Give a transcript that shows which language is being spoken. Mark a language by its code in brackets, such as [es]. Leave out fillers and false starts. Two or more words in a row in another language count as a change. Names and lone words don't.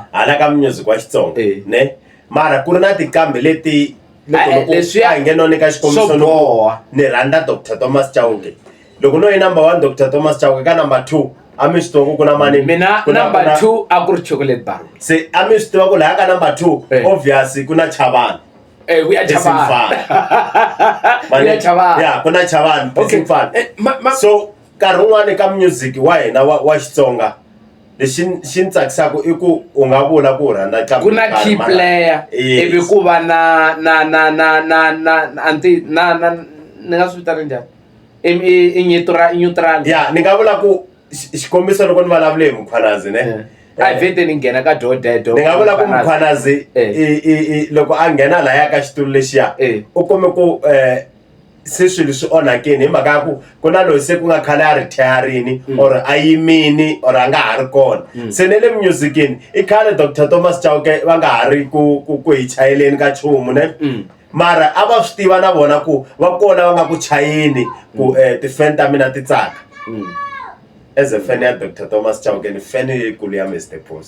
[ts] hala ka music wa Xitsonga ne mara ku ri na tinqambi leti leswi a hi nge no nyika xikombiso ni rhandza Dr Thomas Chauke loko no yi number 1 Dr Thomas Chauke ka number 2 a mi swi tiva ku ku na mani mina number 2 a ku ri Chocolate Bar se a mi swi tiva ku laha ka number 2 obviously ku na Chavani [en] we are Chavani [ts] ya ku na Chavani Mfana so nkarhi wun'wani ka music wa hina wa Xitsonga lexi xi ni tsakisaka i ku u nga vula ku rhandza ku na [en] key player [ts] ivi ku va na anti ni nga swi vitana njhani i neutral ya ni nga vula ku xikombiso loko ni vulavule hi Mkhwanazi ne a vhete ni nghena ka Dodedo ni nga vula ku Mkhwanazi loko a nghena lahaya ka xitulu lexiya u kume ku se swilo swi onhakini hi mhaka ku ku na loyi se ku nga khale a retiring or a yimini or a nga ha ri kona se ne le musicini i khale Dr Thomas Chauke va nga ha ri ku hi chayeleni ka chumu ne mara a va swi tiva na vona ku va kona va nga ku chayeni ku tifan ta mina ti tsaka [en] as a fan [ts] ya Dr Thomas Chauke ni fan yikulu ya Mr Post